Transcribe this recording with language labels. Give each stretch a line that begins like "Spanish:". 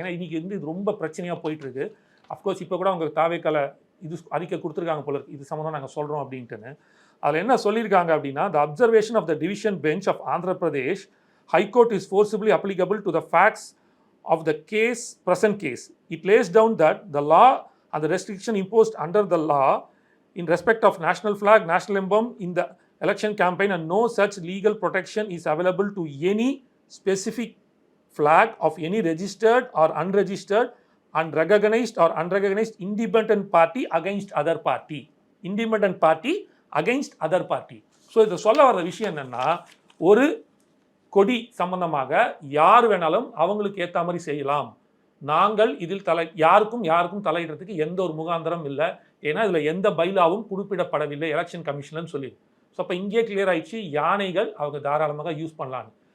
Tamil: ஏன்னா இன்றைக்கி வந்து இது ரொம்ப பிரச்சனையாக போயிட்டுருக்கு. அஃப்கோர்ஸ் இப்போ கூட அவங்க தாவேக்கால இது அறிக்கை கொடுத்துருக்காங்க போல இது சம்மந்தம் நாங்கள் சொல்கிறோம் அப்படின்ட்டுன்னு. அதில் என்ன சொல்லியிருக்காங்க அப்படின்னா,
English: The observation of the division bench of Andhra Pradesh High Court is forcibly applicable to the facts of the present case. It lays down that the law and the restriction imposed under the law in respect of national flag, national emblem in the election campaign, and no such legal protection is available to any specific flag of any registered or unregistered and recognized or unrecognized independent party against other party. Independent party against other party.
Tamil: So இது சொல்ல வர விஷயம் என்னன்னா, ஒரு கொடி சம்பந்தமாக யார் வேணாலும் அவங்களுக்கு ஏற்ற மாதிரி செய்யலாம். நாங்கள் இதில் யாருக்கும் தலையிடுறதுக்கு எந்த ஒரு முகாந்திரம் இல்லை. ஏன்னா இதில் எந்த பைலாவும் குறிப்பிடப்படவில்லை எலெக்ஷன் கமிஷன்லன்னு சொல்லி. ஸோ அப்போ இங்கே கிளியர் ஆயிடுச்சு, யானைகள் அவங்க தாராளமாக யூஸ் பண்ணலான்னு.